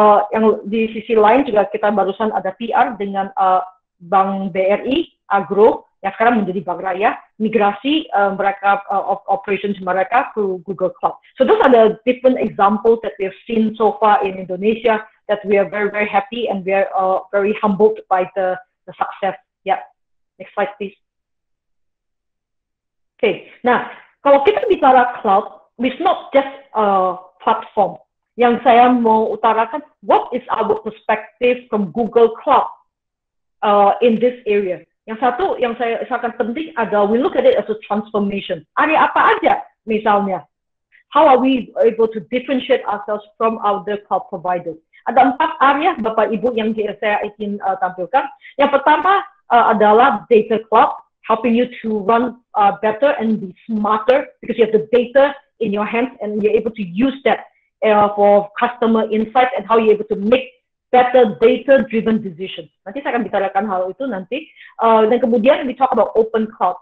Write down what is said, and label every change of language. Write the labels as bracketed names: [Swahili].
[Indonesian] Yang di sisi lain juga kita barusan ada PR dengan Bank BRI Agro yang sekarang menjadi Bank Raya, migrasi mereka operations mereka ke Google Cloud. [English] So those are the different examples that we have seen so far in Indonesia that we are very happy and we are very humbled by the success. Yeah, next slide please. [Indonesian] Okay, nah kalau kita bicara cloud, [English] it's not just a platform. [Indonesian] Yang saya mau utarakan, [English] what is our perspective from Google Cloud in this area? [Indonesian] Yang satu yang saya sangat penting adalah [English] we look at it as a transformation. [Indonesian] Area apa aja misalnya? [English] How are we able to differentiate ourselves from other cloud providers? [Indonesian] Ada 4 area Bapak Ibu yang saya ingin tampilkan. Yang pertama adalah [English] data cloud, helping you to run better and be smarter because you have the data in your hands and you're able to use that for customer insights and how you're able to make better data-driven decisions. [Indonesian] Nanti saya akan bicarakan hal itu nanti. Dan kemudian [English] we talk about open cloud.